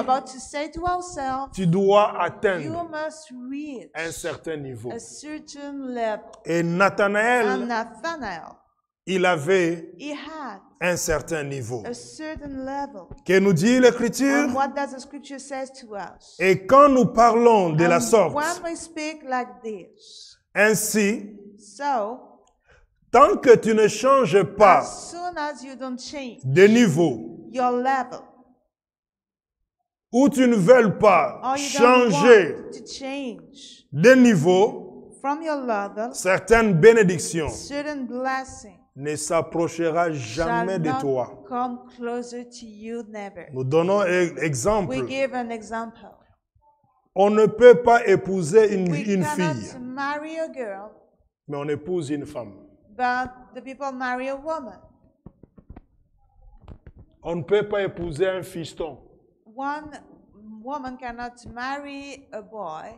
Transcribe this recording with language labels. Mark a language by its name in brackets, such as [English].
[English] about to say to ourselves, [French] tu dois [English] you [French] atteindre [English] must reach [French] un certain niveau. [English] a certain level. [French] Et [English] And [French] Nathanaël, [English] Nathanael, [French] il avait [English] he had [French] un certain niveau. [English] a certain level. [French] Que nous dit l'Écriture? [English] And what does the scripture says to us? [French] Et quand nous parlons de la [English] And [French] sorte, [English] when we speak like this, [French] ainsi, [English] so [French] tant que tu ne changes pas [English] as soon as you don't change [French] de niveau, [English] your level, [French] ou tu ne veux pas [English] or you don't [French] changer [English] want to change [French] de niveau, [English] from your level, [French] certaines bénédictions [English] certain blessing [French] ne s'approchera jamais [English] shall [French] de [English] not [French] toi. [English] come closer to you, never. [French] Nous donnons un [English] We [French] exemple. [English] give an example. [French] On ne peut pas épouser une [English] We [French] fille, [English] cannot marry a girl, [French] mais on épouse une femme. [English] but the people marry a woman. [French] On ne peut pas épouser un fiston, [English] One woman cannot marry a boy,